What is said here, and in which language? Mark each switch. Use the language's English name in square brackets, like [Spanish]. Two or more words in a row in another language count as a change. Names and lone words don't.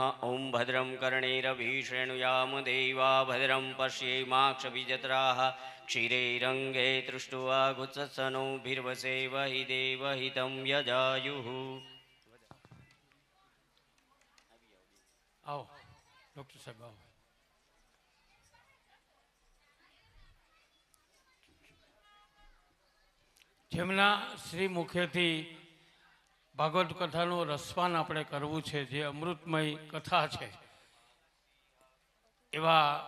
[Sanskrit] ओं भद्रं कर्णेरभिषेणुयाम देवा भद्रं पश्येमाक्षभिजत्राः क्षीरैरङ्गे तृष्ट्वा गुत्सनोभिर्वसेवहि देवहितं यजायुः. [Gujarati] આવો ડૉક્ટર સાહેબ આવો. જેમના શ્રી મુખેથી ભાગવત કથાનું રસપાન આપણે કરવું છે, જે અમૃતમય કથા છે, એવા